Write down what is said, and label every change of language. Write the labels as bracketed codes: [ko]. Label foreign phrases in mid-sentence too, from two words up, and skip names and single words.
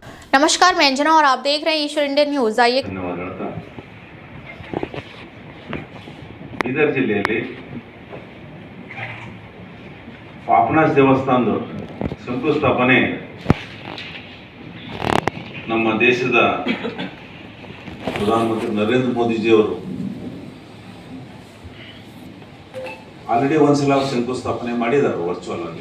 [hi] नमस्कार, मैं अंजना और आप देख रहे हैं ईश्वर इंडियन न्यूज। आइए [kn] ಬೀದರ್ ಜಿಲ್ಲೆಯಲ್ಲಿ ಪಾಪನಾಶ್ ದೇವಸ್ಥಾನದ ಶಂಕುಸ್ಥಾಪನೆ ನಮ್ಮ ದೇಶದ ಪ್ರಧಾನಮಂತ್ರಿ ನರೇಂದ್ರ ಮೋದಿಜಿಯವರು ಆಲ್ರೆಡಿ ಒಂದ್ಸಲ ಶಂಕುಸ್ಥಾಪನೆ ಮಾಡಿದ್ದಾರೆ ವರ್ಚುವಲ್ ಆಗಿ.